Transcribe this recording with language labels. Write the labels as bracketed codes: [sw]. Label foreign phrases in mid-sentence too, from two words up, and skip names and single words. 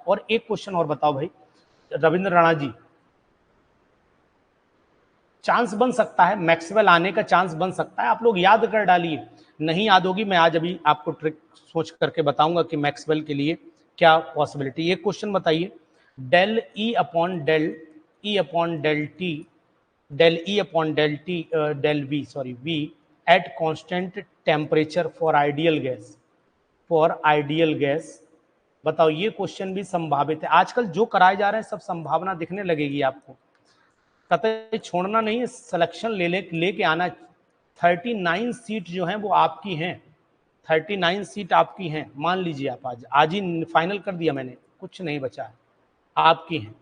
[hi] और एक क्वेश्चन और बताओ भाई रविंद्र राणा जी, चांस बन सकता है मैक्सवेल आने का, चांस बन सकता है, आप लोग याद कर डालिए, नहीं याद होगी मैं आज अभी आपको ट्रिक सोच करके बताऊंगा कि मैक्सवेल के लिए क्या पॉसिबिलिटी। एक क्वेश्चन बताइए, [en] del E upon del T del E upon del T del V sorry V at constant temperature for ideal gas, [hi] बताओ ये क्वेश्चन भी संभावित है। आजकल जो कराए जा रहे हैं सब संभावना दिखने लगेगी आपको, कतई छोड़ना नहीं है, सिलेक्शन लेके आना। 39 सीट जो हैं वो आपकी हैं, 39 सीट आपकी हैं, मान लीजिए आप आज ही फाइनल कर दिया मैंने, कुछ नहीं बचा है, आपकी हैं।